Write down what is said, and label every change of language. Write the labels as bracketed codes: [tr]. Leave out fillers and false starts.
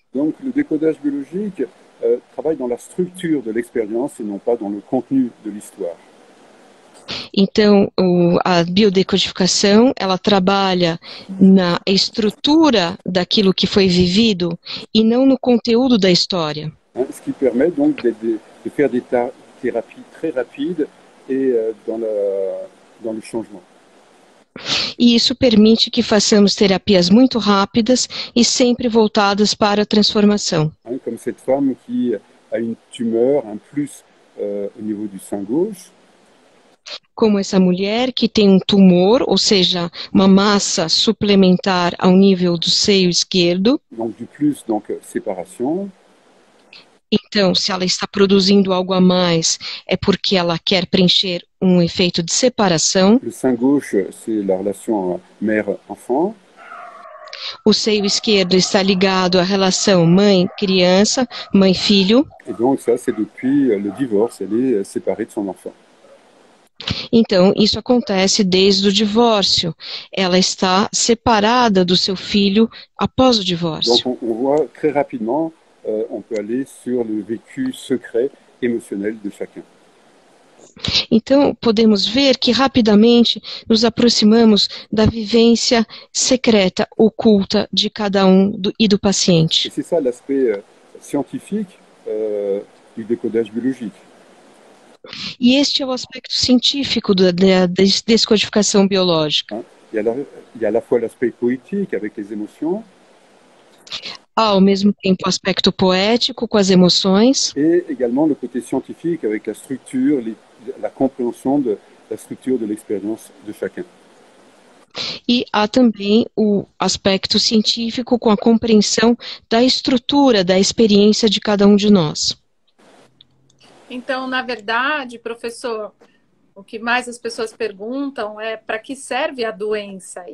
[fr] donc, le décodage biologique travaille dans la structure de l'expérience et non pas dans le contenu de l'histoire. [pt] Então, a biodecodificação, ela trabalha na estrutura daquilo que foi vivido e não no conteúdo da história. [fr] Hein, ce qui permet donc de faire des thérapies très rapides et dans le changement. [pt] E isso permite que façamos terapias muito rápidas e sempre voltadas para a transformação. [fr] Hein, comme cette femme qui a une tumeur, un plus au niveau du sein gauche, [pt] Como essa mulher que tem um tumor, ou seja, uma massa suplementar ao nível do seio esquerdo. [fr] donc du plus, donc séparation. [pt] Então, se ela está produzindo algo a mais, é porque ela quer preencher um efeito de separação. [fr] Le sein gauche, c'est la relation mère-enfant. [pt] O seio esquerdo está ligado à relação mãe-criança, mãe-filho. [fr] Et donc ça, c'est depuis le divorce, elle est séparée de son enfant. [pt] Então, isso acontece desde o divórcio. Ela está separada do seu filho após o [fr] Donc [pt] divórcio. [fr] on voit très rapidement, on peut aller sur le vécu secret émotionnel de chacun. [pt] Então, podemos ver que rapidamente nos aproximamos da vivência secreta, oculta de cada um e do paciente. [fr] c'est ça l'aspect scientifique du décodage biologique. [pt] E este é o aspecto científico da descodificação biológica. Hein. [fr] Il y a à la fois l'aspect poétique avec les émotions [pt] Há, ao mesmo tempo, o aspecto poético com as emoções [fr] et également le côté scientifique avec la structure, la compréhension de la structure de l'expérience de chacun. [pt] e há também o aspecto científico com a compreensão da estrutura da experiência de cada um de nós. Então, na verdade, professor, o que mais as pessoas perguntam é para que serve a doença?